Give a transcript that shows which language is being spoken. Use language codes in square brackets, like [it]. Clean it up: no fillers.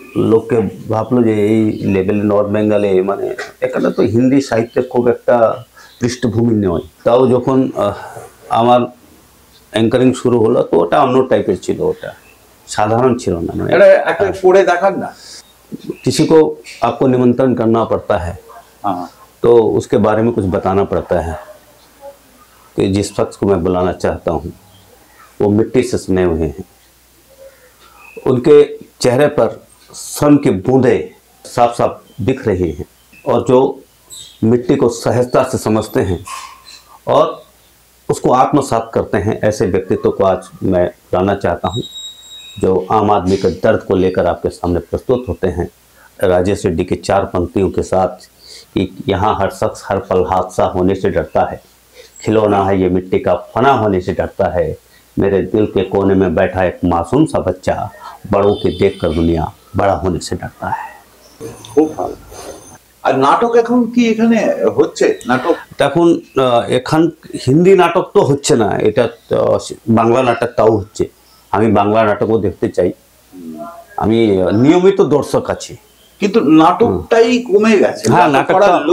[bn] লোককে ভাবলো যে এই লেভেলে নর্থ বেঙ্গলে, মানে এখানে তো হিন্দি সাহিত্যের খুব একটা পৃষ্ঠভূমি নয়। তাও যখন আমার অ্যাঙ্কারিং শুরু হলো তো ওটা অন্য টাইপের ছিল, ওটা साधारण ছিল না। এটা একটা পড়ে দেখান না। [hi] किसी को आपको निमंत्रण करना पड़ता है तो उसके बारे में कुछ बताना पड़ता है कि जिस शख्स को मैं बुलाना चाहता हूँ वो मिट्टी से सने हुए हैं, उनके चेहरे पर श्रम की बूंदें साफ साफ दिख रही हैं और जो मिट्टी को सहजता से समझते हैं और उसको आत्मसात करते हैं, ऐसे व्यक्तित्व को आज मैं बुलाना चाहता हूँ जो आम आदमी के दर्द को लेकर आपके सामने प्रस्तुत होते हैं। राजेश रेड्डी की 4 पंक्तियों के साथ कि यहाँ हर शख्स हर पल हादसा होने से डरता है, खिलौना है ये मिट्टी का फना होने से डरता है, मेरे दिल के कोने में बैठा एक मासूम सा बच्चा बड़ों के देखकर दुनिया बड़ा होने से डरता है। [bn] খুব ভালো। আর নাটক এখন কি এখানে হচ্ছে? নাটক এখন এখান হিন্দি নাটক তো হচ্ছে না, এটা বাংলা নাটক তাও হচ্ছে। আমি বাংলা নাটকও দেখতে চাই, আমি নিয়মিত দর্শক আছি, কিন্তু নাটকটাই কমে গেছে। হ্যাঁ, নাটকটা